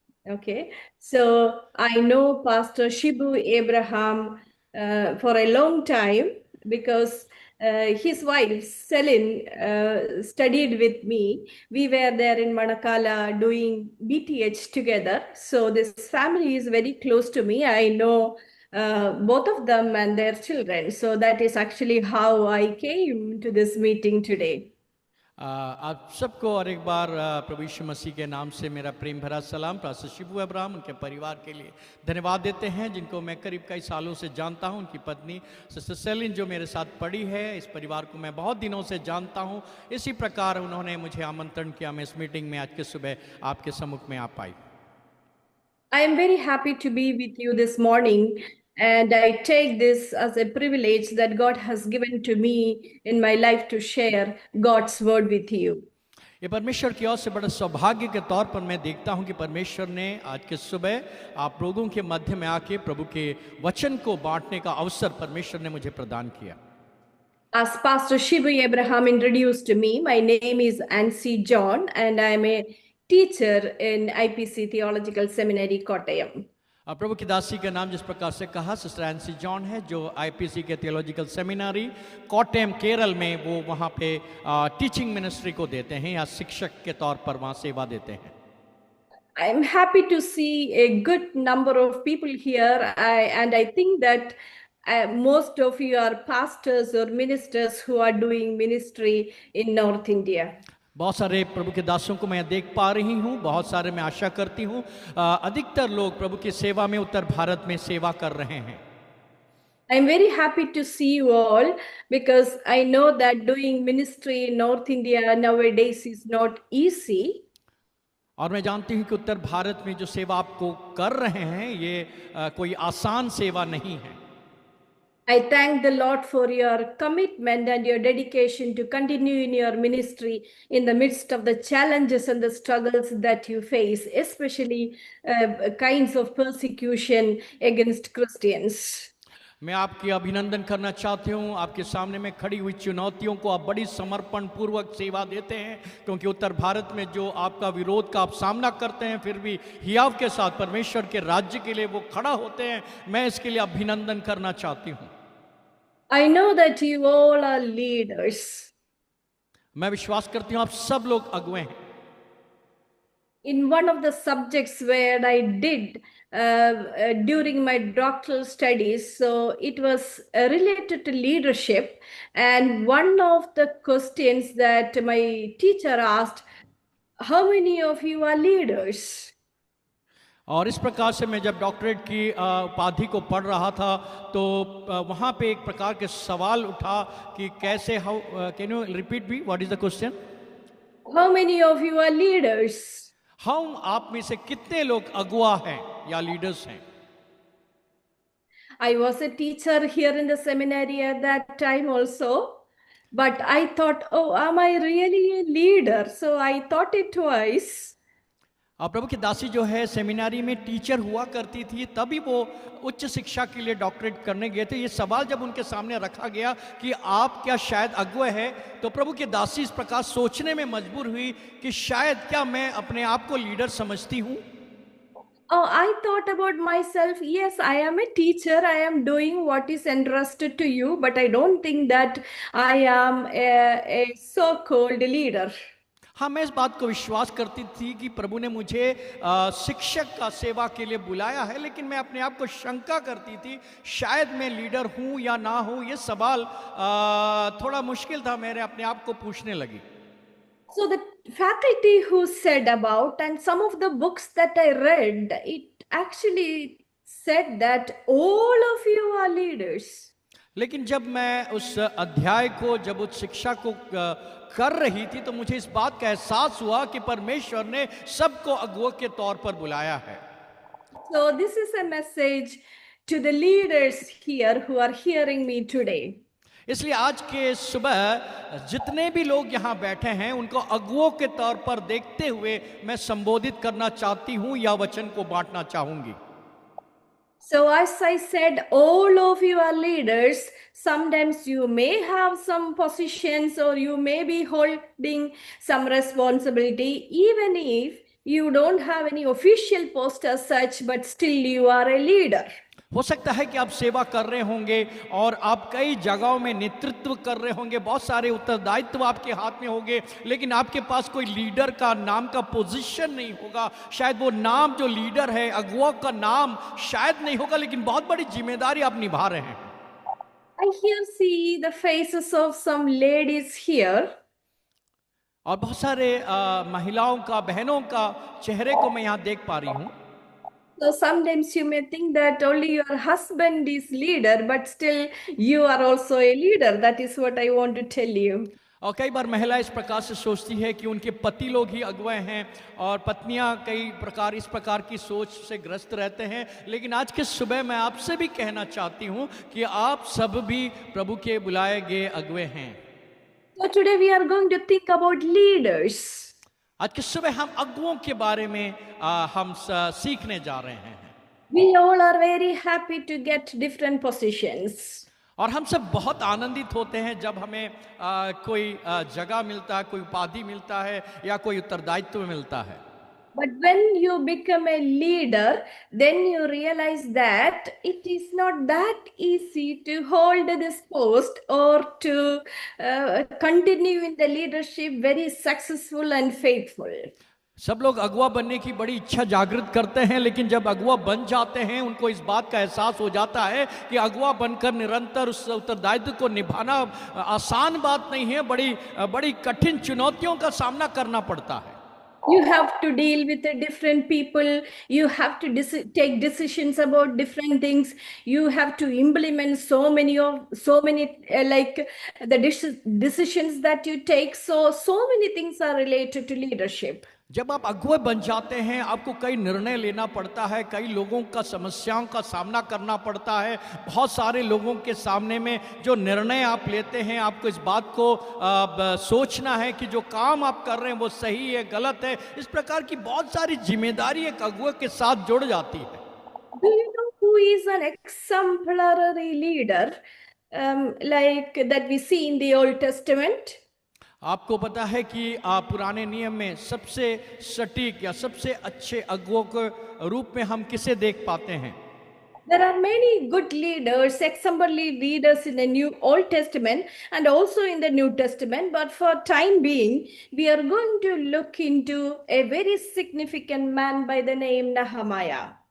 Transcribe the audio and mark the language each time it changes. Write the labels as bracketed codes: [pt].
[en] Okay, so I know Pastor Shibu Abraham for a long time because his wife Celine studied with me. We were there in Manakala doing BTH together. So this family is very close to me. I know both of them and their children. So that is actually how I came to this meeting today. [hi] आप सबको और एक बार प्रभु यीशु मसीह के नाम से मेरा प्रेम भरा सलाम। पास्टर शिबू अब्राहम उनके परिवार के लिए धन्यवाद देते हैं, जिनको मैं करीब कई सालों से जानता हूं। उनकी पत्नी सिस्टर सेलिन जो मेरे साथ पढ़ी है, इस परिवार को मैं बहुत दिनों से जानता हूं। इसी प्रकार उन्होंने मुझे आमंत्रण किया, मैं इस मीटिंग में आज के सुबह आपके सम्मुख में आ पाई। [en] I am very happy to be with you this morning, and I take this as a privilege that God has given to me in my life to share God's word with you. [hi] ये परमेश्वर की ओर से बड़ा सौभाग्य के तौर पर मैं देखता हूं कि परमेश्वर ने आज के सुबह आप लोगों के मध्य में आके प्रभु के वचन को बांटने का अवसर परमेश्वर ने मुझे प्रदान किया। [en] As Pastor Shibu Abraham introduced me, my name is Ansi John, and I am a teacher in IPC Theological Seminary, Kottayam. [hi] प्रभु की दासी का नाम जिस प्रकार से कहा सिस्टर एनसी जॉन है, जो IPC के थियोलॉजिकल सेमिनरी कोट्टेम केरल में वो वहाँ पे टीचिंग मिनिस्ट्री को देते हैं या शिक्षक के तौर पर वहाँ सेवा देते हैं। [en] I am happy to see a good number of people here, and I think that most of you are pastors or ministers who are doing ministry in North India. [hi] बहुत सारे प्रभु के दासों को मैं देख पा रही हूँ, बहुत सारे मैं आशा करती हूँ अधिकतर लोग प्रभु की सेवा में उत्तर भारत में सेवा कर रहे हैं। [en] I am very happy to see you all because I know that doing ministry in North India nowadays is not easy. [hi] और मैं जानती हूँ कि उत्तर भारत में जो सेवा आपको कर रहे हैं ये कोई आसान सेवा नहीं है। [en] I thank the Lord for your commitment and your dedication to continue in your ministry in the midst of the challenges and the struggles that you face, especially kinds of persecution against Christians. [hi] मैं आपकी अभिनंदन करना चाहती हूँ, आपके सामने में खड़ी हुई चुनौतियों को आप बड़ी समर्पण पूर्वक सेवा देते हैं, क्योंकि उत्तर भारत में जो आपका विरोध का आप सामना करते हैं फिर भी हियाव के साथ परमेश्वर के राज्य के लिए वो खड़ा होते हैं। मैं इसके लिए अभिनंदन करना चाहती हूँ। [en] I know that you all are leaders. [hi] मैं विश्वास करती हूँ आप सब लोग अगुवे हैं। [en] In one of the subjects where I did during my doctoral studies, so it was related to leadership, and one of the questions that my teacher asked, how many of you are leaders? [hi] और इस प्रकार से मैं जब doctorate की उपाधि को पढ़ रहा था तो वहाँ पे एक प्रकार के सवाल उठा कि कैसे, [en] How can you repeat me, what is the question? How many of you are leaders? [hi] हम आप में से कितने लोग अगुवा हैं या लीडर्स हैं? [en] I was a teacher here in the seminary at that time also. But I thought, oh, am I really a leader? So I thought it twice. [hi] प्रभु की दासी जो है सेमिनारी में टीचर हुआ करती थी, तभी वो उच्च शिक्षा के लिए डॉक्टरेट करने गए थे। ये सवाल जब उनके सामने रखा गया कि आप क्या शायद अगुवा है, तो प्रभु की दासी इस प्रकार सोचने में मजबूर हुई कि शायद क्या मैं अपने आप को लीडर समझती हूँ। [en] Oh, I thought about myself. Yes, I am a teacher. I am doing what is entrusted to you, but I don't think that I am a so-called leader. [hi] हाँ, मैं इस बात को विश्वास करती थी कि प्रभु ने मुझे शिक्षक का सेवा के लिए बुलाया है, लेकिन मैं अपने आप को शंका करती थी शायद मैं लीडर हूँ या ना हूँ। ये सवाल थोड़ा मुश्किल था, मेरे अपने आप को पूछने लगी। [en] So the faculty who said about, and some of the books that I read, it actually said that all of you are leaders. [hi] लेकिन जब मैं उस अध्याय को, जब उस शिक्षा को कर रही थी, तो मुझे इस बात का एहसास हुआ कि परमेश्वर ने सबको अगुवा के तौर पर बुलाया है। [en] So this is a message to the leaders here who are hearing me today. [hi] इसलिए आज के सुबह जितने भी लोग यहाँ बैठे हैं, उनको अगुवों के तौर पर देखते हुए मैं संबोधित करना चाहती हूँ या वचन को बांटना चाहूंगी। [en] So as I said, all of you are leaders. Sometimes you may have some positions or you may be holding some responsibility, even if you don't have any official post as such, but still you are a leader. [hi] हो सकता है कि आप सेवा कर रहे होंगे और आप कई जगहों में नेतृत्व कर रहे होंगे, बहुत सारे उत्तरदायित्व आपके हाथ में होंगे, लेकिन आपके पास कोई लीडर का नाम का पोजीशन नहीं होगा। शायद वो नाम जो लीडर है, अगुवा का नाम शायद नहीं होगा, लेकिन बहुत बड़ी जिम्मेदारी आप निभा रहे हैं। [en] I here see the faces of some ladies here. [hi] और बहुत सारे महिलाओं का, बहनों का चेहरे को मैं यहाँ देख पा रही हूँ। [en] So sometimes you may think that only your husband is leader, but still you are also a leader. That is what I want to tell you. [hi] और कई बार महिला इस प्रकार से सोचती है कि उनके पति लोग ही अगुवा हैं और पत्नियां कई प्रकार इस प्रकार की सोच से ग्रस्त रहते हैं। लेकिन आज के सुबह मैं आपसे भी कहना चाहती हूं कि आप सब भी प्रभु के बुलाए गए अगुवे हैं। [en] So today we are going to think about leaders. [hi] आज के सुबह हम अगुवों के बारे में हम सीखने जा रहे हैं। [en] We all are very happy to get different positions. [hi] और हम सब बहुत आनंदित होते हैं जब हमें कोई जगह मिलता है, कोई उपाधि मिलता है या कोई उत्तरदायित्व मिलता है। [en] But when you become a leader, then you realize that it is not that easy to hold this post or to continue in the leadership very successful and faithful. [hi] सब लोग अगुवा बनने की बड़ी इच्छा जागृत करते हैं, लेकिन जब अगुवा बन जाते हैं उनको इस बात का एहसास हो जाता है कि अगुवा बनकर निरंतर उस उत्तरदायित्व को निभाना आसान बात नहीं है, बड़ी कठिन चुनौतियों का सामना करना पड़ता है। [en] You have to deal with the different people. You have to take decisions about different things. You have to implement so many like the decisions that you take. So many things are related to leadership. [hi] जब आप अगुवे बन जाते हैं, आपको कई निर्णय लेना पड़ता है, कई लोगों का समस्याओं का सामना करना पड़ता है। बहुत सारे लोगों के सामने में जो निर्णय आप लेते हैं, आपको इस बात को सोचना है कि जो काम आप कर रहे हैं वो सही है, गलत है। इस प्रकार की बहुत सारी जिम्मेदारी एक अगुवे के साथ जुड़ जाती है। [en] Do you know who is an exemplary leader like that we see in the Old Testament? [hi] आपको पता है कि पुराने नियम में सबसे सटीक या सबसे अच्छे अगुवों के रूप में हम किसे देख पाते हैं? [en] There are many good leaders, exemplary leaders in the New Old Testament and also in the New Testament. But for time being, we are going to look into a very significant man by the name Nehemiah.